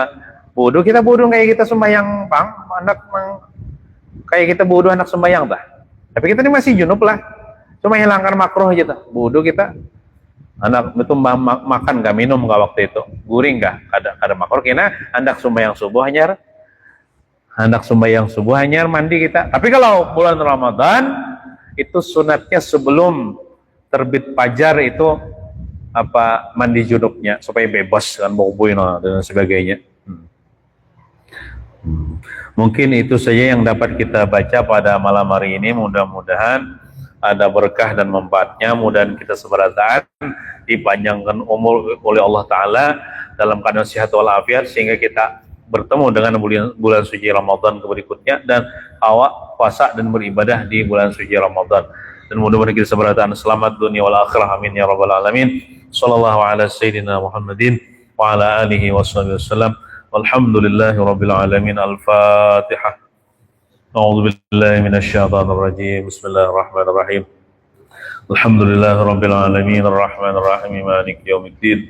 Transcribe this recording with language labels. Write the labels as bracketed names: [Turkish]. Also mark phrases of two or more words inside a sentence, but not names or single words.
[Indonesian] Bodoh kita bodoh kayak kita sembahyang kayak kita bodoh anak sembahyang dah. Tapi kita ini masih junub lah. Cuma hilangkan makruh aja tuh. Bodoh kita. Anak itu makan gak minum gak waktu itu. Guring gak? Kada makruh. Kena hendak sembahyang subuh hanyar. Mandi kita. Tapi kalau bulan Ramadan itu sunatnya sebelum terbit fajar itu mandi junubnya supaya bebas kan boboy dan sebagainya. Mungkin itu saja yang dapat kita baca pada malam hari ini. Mudah-mudahan ada berkah dan manfaatnya. Mudah-mudahan kita seberatan dipanjangkan umur oleh Allah Ta'ala dalam keadaan sehat walafiat sehingga kita bertemu dengan bulan suci Ramadan berikutnya dan awak puasa dan beribadah di bulan suci Ramadan. Dan mudah-mudahan kita seberatan selamat dunia [Arabic] والآخرة آمين يا رب العالمين. صلى الله على سيدنا محمد وعلى آله وسلم. والحمد لله رب العالمين. الفاتحة. أعوذ بالله من الشيطان الرجيم. بسم الله الرحمن الرحيم. الحمد لله رب العالمين الرحمن الرحيم مالك يوم الدين.